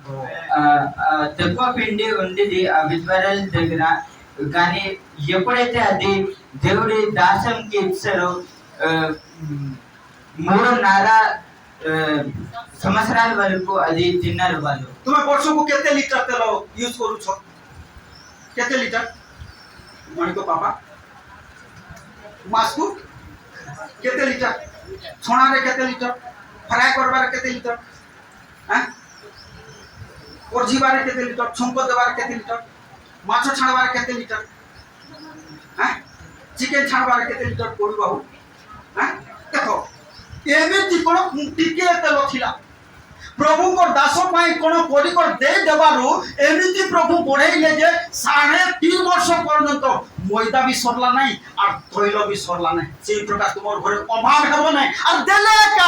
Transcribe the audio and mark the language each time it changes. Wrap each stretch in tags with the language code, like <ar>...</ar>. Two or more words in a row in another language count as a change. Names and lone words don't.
<te>తక్కువ పిండి ఉండేది ఆ విధవరాల దగ్గర, కానీ ఎప్పుడైతే అది దేవుడి దాసంకి ఇచ్చారో 3.5 సంవత్సరాల వరకు అది తిన్నారు వాళ్ళు.</te> <or>ତୁମେ ବର୍ଷକୁ କେତେ ଲିଟର ତେଲ ୟୁଜ କରୁଛ କେତେ ଲିଟର ମଣିକ ପାପା ମାସକୁ କେତେ ଲିଟର ଛଣାରେ କେତେ ଲିଟର ଫ୍ରାଏ କରିବାରେ କେତେ ଲିଟର ପରଝିବାରେ କେତେ ଲିଟର ଛୁଙ୍କ ଦେବାରେ କେତେ ଲିଟର ମାଛ ଛାଣିବାରେ କେତେ ଲିଟର ଚିକେନ ଛାଣିବାରେ କେତେ ଲିଟର ପଡିବ ଦେଖ ଏମିତି କଣ ଟିକେ ତେଲ ଥିଲା ପ୍ରଭୁଙ୍କ ଦାସ ପାଇଁ କଣ କରିକର ଦେଇ ଦେବାରୁ ଏମିତି ପ୍ରଭୁ ବଢେଇଲେ ଯେ 3.5 ବର୍ଷ ପର୍ଯ୍ୟନ୍ତ ମଇଦା ବି ସରିଲା ନାହିଁ ଆଉ ତୈଳ ବି ସରିଲା ନାହିଁ ସେଇ ପ୍ରକାର ତୁମର ଘରେ ଅଭାବ ହେବ ନାହିଁ ଆଉ ଦେଲେ ଏକା</or>